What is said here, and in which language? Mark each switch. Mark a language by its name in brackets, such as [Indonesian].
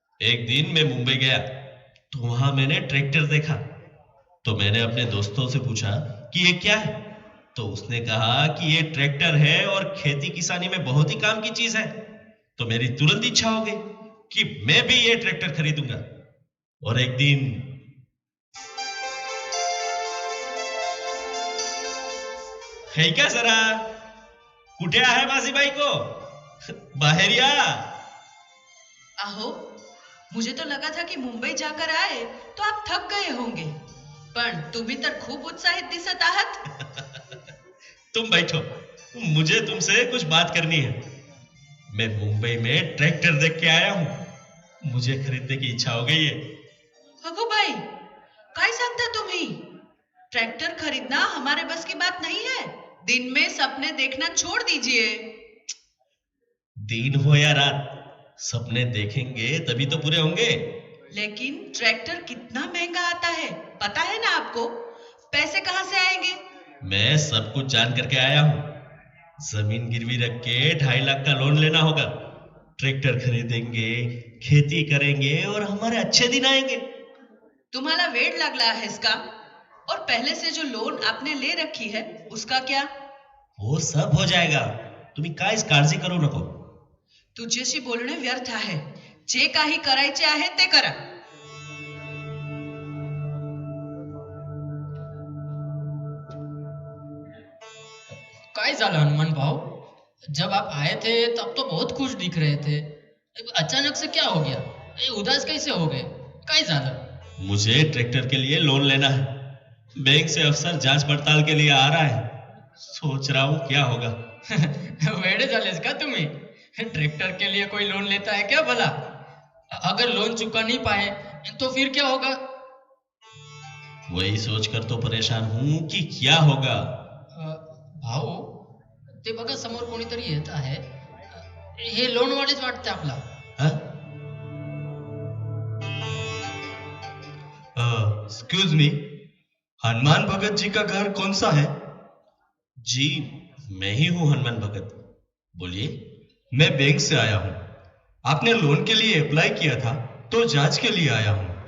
[Hindi] एक दिन मैं मुंबई गया तो वहां मैंने ट्रैक्टर देखा। तो मैंने अपने दोस्तों से पूछा कि ये क्या है। तो उसने कहा कि ये ट्रैक्टर है और खेती किसानी में बहुत ही काम की चीज है। तो मेरी तुरंत इच्छा हो गई कि मैं भी ये ट्रैक्टर खरीदूंगा। और एक दिन है क्या जरा, [Marathi] कुठे आहे माझी बायको? बाहेर या. [Hindi] आहो, मुझे तो लगा था कि मुंबई जाकर आए तो आप थक गए होंगे, [Marathi] पण तुम्ही तर खूप उत्साहित दिसत आहात. [Hindi] तुम बैठो, मुझे तुमसे कुछ बात करनी है. मैं मुंबई में ट्रैक्टर देख के आया हूं. मुझे खरीदने की इच्छा हो गई है. [Marathi] अगो भाई, काय सांगता तुम्ही? [Hindi] ट्रैक्टर खरीदना हमारे बस की बात नहीं है. दिन में सपने देखना छोड़ दीजिए. दिन हो या रात, सपने देखेंगे तभी तो पूरे होंगे. लेकिन ट्रैक्टर कितना महंगा आता है, पता है ना आपको? पैसे कहाँ से आएंगे? मैं सब कुछ जान करके आया हूं. जमीन गिरवी रख के 2.5 लाख का लोन लेना होगा. ट्रैक्टर खरीदेंगे, खेती करेंगे और हमारे अच्छे दिन आएंगे. [Marathi] तुम्हाला वेड लागला [Hindi] है इसका? और पहले से जो लोन आपने ले रखी है उसका क्या? वो सब हो जाएगा. [Marathi] तुम्ही काहीच काळजी करू नको. तुझ्याशी बोलणे व्यर्थ आहे. जे काही करायचे आहे ते करा. काय झालं हनुमान भाऊ? [Hindi] जब आप आए थे तब तो बहुत खुश दिख रहे थे. अचानक से क्या हो गया? उदास कैसे हो गए? [Marathi] काय झालं? [Hindi] मुझे ट्रैक्टर के लिए लोन लेना है. बैंक से अफसर जांच पड़ताल के लिए आ रहा है. सोच रहा हूँ क्या होगा. [Marathi] वेडे झालेस का तुम्ही? [Hindi] ट्रैक्टर के लिए कोई लोन लेता है क्या भला? अगर लोन चुका नहीं पाए तो फिर क्या होगा? वही सोचकर तो परेशान हूँ कि क्या होगा. [Marathi] भाऊ, ते बघा समोर कोणीतरी येत आहे. हे लोन वालेच वाटते आपला. [Hindi] एक्सक्यूज मी, हनुमान भगत जी का घर कौन सा है? जी, मैं ही हूँ हनुमान भगत. बोलिए. मैं बैंक से आया हूँ. आपने लोन के लिए अप्लाई किया था तो जांच के लिए आया हूँ.